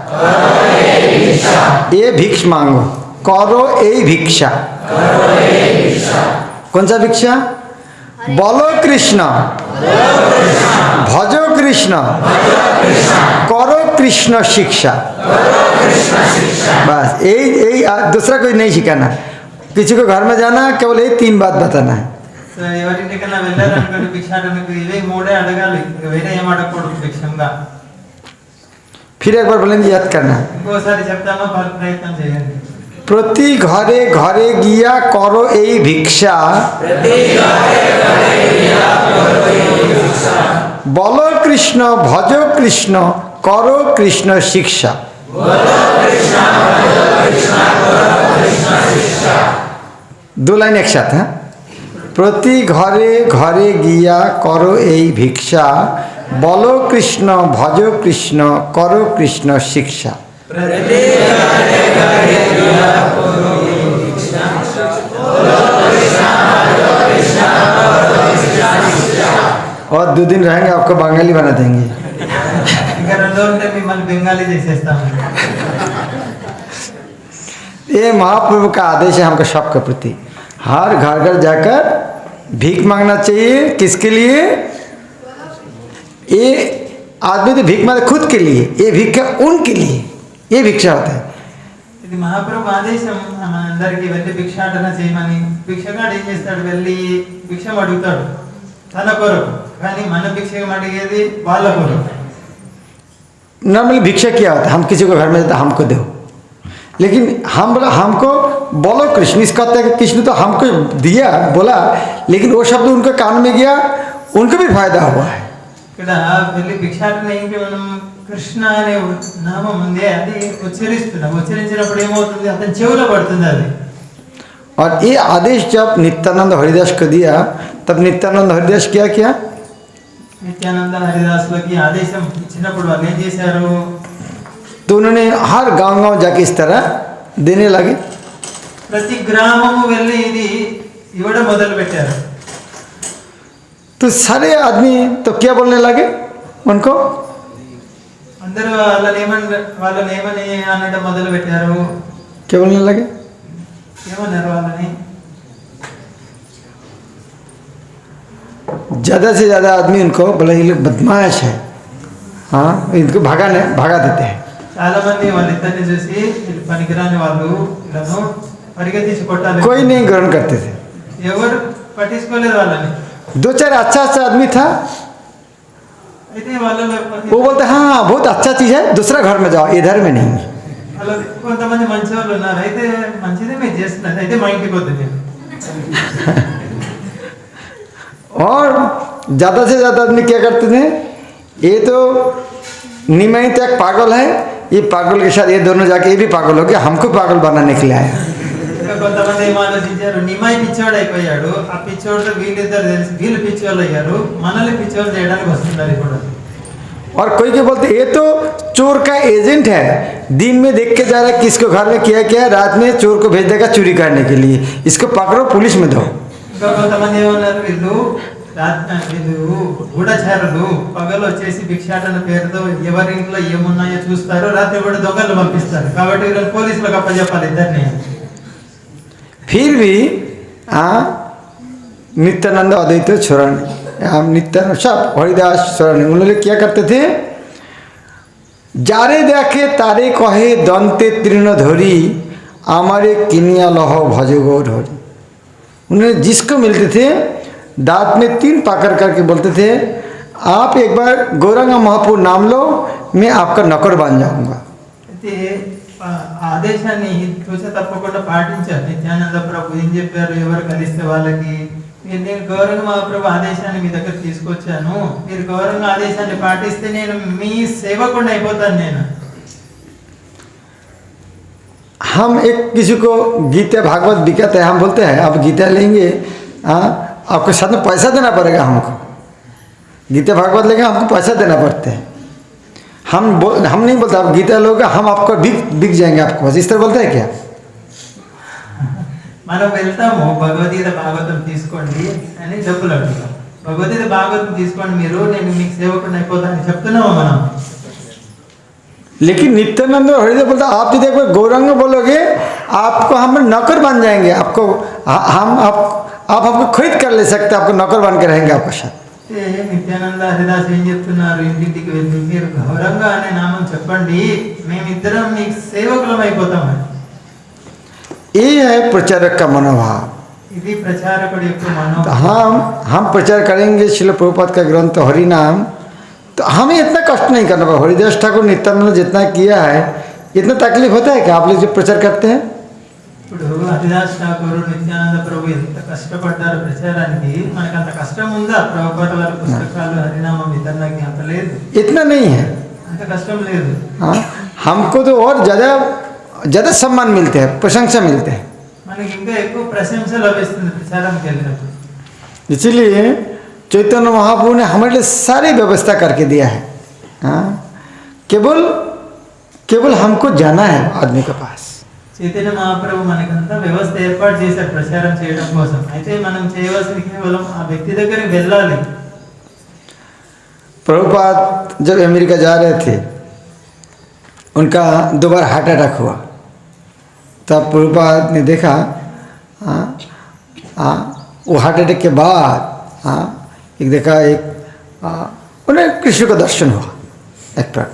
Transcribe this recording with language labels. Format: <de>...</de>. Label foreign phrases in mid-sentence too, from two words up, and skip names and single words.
<hi>ये भिक्ष मांगो करो ए भिक्षा कौन सा भिक्षा</hi> <bn>বল কৃষ্ণ ভজ কৃষ্ণ কর কৃষ্ণ শিক্ষা</bn> <hi>बस यही दूसरा कोई नहीं सिखाना किसी को घर में जाना केवल ये 3 बात बताना है</hi> <te>సో ఎవరింటికైనా వెళ్ళారనుకోండి భిక్షాటనకు ఇవే 3 అడగాలి వేరే ఏం అడగకూడదు భిక్షంగా</te> <hi>फिर एक बार बोलेंगे याद करना</hi> <te>ఇంకోసారి చెప్తాను ప్రయత్నం చేయండి</te> <bn>প্রতি ঘরে ঘরে গিয়া কর এ ভিক্ষা বল কৃষ্ণ ভজ কৃষ্ণ কর কৃষ্ণ শিক্ষা</bn> <hi>दो लाइन एक साथ है</hi> <bn>প্রতি ঘরে ঘরে গিয়া কর এ ভিক্ষা বল কৃষ্ণ ভজ কৃষ্ণ কর কৃষ্ণ শিক্ষা</bn> <hi>और 2 दिन रहेंगे आपको बंगाली बना देंगे</hi> <te>ఇంకా 2 రోజులంటే మిమ్మల్ని బెంగాలీ చేసేస్తాము</te> <hi>ये महाप्रभु का आदेश है हमको सबके प्रति हर घर घर जाकर भीख मांगना चाहिए किसके लिए ये आदमी तो भीख मांगता खुद के लिए ये भिक्षा उनके लिए ये भिक्षा होता है</hi> <te>ఇది మహాప్రభు ఆదేశం మనందరికీ వెళ్ళి భిక్షాటన చేయమని భిక్షగాడు ఏం చేస్తాడు వెళ్ళి భిక్షం అడుగుతాడు తన కొరకు కానీ మన భిక్షం అడిగేది వాళ్ళ కొరకు</te> <hi>नॉर्मली भिक्षा क्या होता है हम किसी को घर में जाता हमको दो लेकिन हम बोला हमको बोलो कृष्ण इसका होता है कि कृष्ण तो हमको दिया बोला लेकिन वो शब्द उनके कान में गया उनको भी फायदा हुआ है</hi> <te>ఇక్కడ వెళ్ళి భిక్షాటన ఏంటి మనం కృష్ణ అనే నామం ఉంది అది ఉచ్చరిస్తున్నాం ఉచ్చరించినప్పుడు ఏమవుతుంది అతని చెవులో పడుతుంది అది</te> <hi>और ये आदेश जब नित्यानंद हरिदास को दिया तब नित्यानंद हरिदास क्या किया</hi> <te>నిత్యానంద హరిదాసులకి ఆదేశం ఇచ్చినప్పుడు వాళ్ళు ఏం చేశారు</te> <hi>तो उन्होंने हर गांव गांव जाके इस तरह देने लगे</hi> <te>ప్రతి గ్రామము వెళ్ళి ఇది ఇవ్వడం మొదలు పెట్టారు</te> <hi>तो सारे आदमी तो क्या बोलने लगे उनको</hi> <te>అందరూ వాళ్ళని ఏమని అనడం మొదలు పెట్టారు</te> <hi>क्या बोलने लगे</hi> <te>ఏమన్నారు వాళ్ళని</te> <hi>ज़्यादा से ज़्यादा आदमी उनको बोले ये लोग बदमाश है हाँ इनको भगा देते हैं</hi> <te>చాలా మంది వాళ్ళిద్దరిని చూసి వీళ్ళు పనికిరాని వాళ్ళు వీళ్ళను పరిగెత్తించి కొట్టాలి</te> <hi>कोई नहीं ग्रहण करते थे</hi> <te>ఎవరు పట్టించుకోలేదు వాళ్ళని</te> <hi>2-4 अच्छा आदमी था</hi> <te>అయితే వాళ్ళలో</te> <hi>वो बोलते हाँ बहुत अच्छा चीज़ है दूसरा घर में जाओ इधर में नहीं</hi> <te>వాళ్ళ కొంతమంది మంచి వాళ్ళు ఉన్నారు అయితే మంచిదే మీరు చేస్తున్నారు అయితే మా ఇంటికి వద్దు</te> <hi>और ज़्यादा से ज़्यादा आदमी क्या करते थे ये तो निमाई तो एक पागल है ये पागल के साथ ये दोनों जाके ये भी पागल हो गया हमको पागल बनाने के लिए आया</hi> <te>ఇంకా కొంతమంది ఏం ఆలోచించారు నిమాయి పిచ్చోడు అయిపోయాడు ఆ పిచ్చోడితో వీళ్ళిద్దరు తెలిసి వీళ్ళు పిచ్చోళ్ళు అయ్యారు మనల్ని పిచ్చోళ్ళు చేయడానికి వస్తున్నారు ఇప్పుడు</te> <hi>और कोई के बोलते ये तो चोर का एजेंट है दिन में देख के जा रहा है किसको घर में किया क्या रात में चोर को भेज देगा चोरी करने के लिए इसको पकड़ो पुलिस में दो</hi> <te>ఇంకా కొంతమంది ఏమన్నారు వీళ్ళు గూఢచారులు పగలు వచ్చేసి భిక్షాటన పేరుతో ఎవరి ఇంట్లో ఏమున్నాయో చూస్తారు రాత్రి కూడా దొంగలు పంపిస్తారు కాబట్టి వీళ్ళని పోలీసులకు అప్పచెప్పాలి ఇద్దరిని</te> <hi>फिर भी नित्यानंद अद्वैत छोड़ा नहीं नित्यानंद सब हरिदास छोड़ा नहीं उन्होंने क्या करते थे</hi> <bn>যারে দেখে তারে কহে দন্তে তৃণ ধরি আমারে কিনিয়া লহ ভজগো ঢোরী</bn> <hi>उन्होंने जिसको मिलते थे दांत में 3 पाकर करके बोलते थे आप एक बार गौरांग महापुर नाम लो मैं आपका नौकर बन जाऊंगा</hi> <te>అయితే ఆదేశాన్ని చూసే తప్పకుండా పాటించారు నిత్యానంద ప్రభు ఏం చెప్పారు ఎవరు కలిస్తే వాళ్ళకి నేను గౌరవ మహాప్రభు ఆదేశాన్ని మీ దగ్గర తీసుకొచ్చాను మీరు గౌరవ ఆదేశాన్ని పాటిస్తే నేను మీ సేవకుండా అయిపోతాను నేను</te> <hi>हम एक किसी को गीता भागवत बिकाते हैं हम बोलते हैं आप गीता लेंगे आपको साथ में पैसा देना पड़ेगा हमको गीता भागवत लेंगे हमको पैसा देना पड़ता है हम नहीं बोलते आप गीता लोगे हम आपको बिक जाएंगे आपको बस इस तरह बोलते हैं क्या</hi> <te>మనం వెళ్తాము భగవద్గీత భాగవతం తీసుకోండి అని డబ్బులు అడుగుతాం భగవద్గీత భాగవతం తీసుకోండి మీరు, నేను మీకు సేవకుడిని అయిపోతానని చెప్తున్నాము మనం.</te> <hi>लेकिन नित्यानंद और हरिदेव बोलता आप यदि एक बार गौरंग बोलोगे आपको हम नौकर बन जाएंगे, आपको हम आप हमको खरीद कर ले सकते, आपको नौकर बन के रहेंगे आपका साथ.</hi> <te>నిత్యానంద హరిదాస్ ఏం చెప్తున్నారు, ఇంటింటికి వెళ్ళి మీరు గౌరంగా అనే నామం చెప్పండి, మేమిద్దరం మీకు సేవకులం అయిపోతామని.</te> <hi>ये है प्रचारक का मनोभाव.</hi> <te>ఇది ప్రచారకుడి యొక్క మనోభావం.</te> <hi>हम प्रचार करेंगे श्रील प्रभुपाद का ग्रंथ हरि नाम, तो हमें इतना कष्ट नहीं करना पड़ा. हरिदास ठाकुर नित्यानंद जितना किया है इतना तकलीफ होता है कि आप लोग जो प्रचार करते हैं.</hi> <te>ఇప్పుడు హరిదాస్ ఠాకూర్ నిత్యానంద ప్రభు ఎంత కష్టపడ్డారు ప్రచారానికి, మనకు అంత కష్టం ఉందా? ప్రభుపాద వారి పుస్తకాలు హరినామం వితరణకి అంత లేదు,</te> <hi>इतना नहीं है.</hi> <te>అంత కష్టం లేదు.</te> <hi>हाँ, हमको तो और ज़्यादा सम्मान मिलते हैं, प्रशंसा मिलते हैं.</hi> <te>మనకి ఇంకా ఎక్కువ ప్రశంస లభిస్తుంది ప్రచారానికి వెళ్ళినప్పుడు.</te> <hi>इसलिए चैतन्य महाप्रभु ने हमारे लिए सारी व्यवस्था करके दिया है. हाँ, केवल हमको जाना है आदमी के पास.</hi> <te>చైతన్య మహాప్రభు మనకంతా వ్యవస్థ ఏర్పాటు చేశారు ప్రచారం చేయడం కోసం. అయితే మనం చేయవలసింది కేవలం ఆ వ్యక్తి దగ్గరికి వెళ్ళాలి.</te> <hi>प्रभुपाद जब अमेरिका जा रहे थे, उनका 2 बार</hi> <en>heart attack</en> <hi>हुआ. तब प्रभुपाद ने देखा वो</hi> <en>heart attack</en> <hi>के बाद एक देखा उन्हें कृष्ण का दर्शन हुआ एक प्रकार.</hi>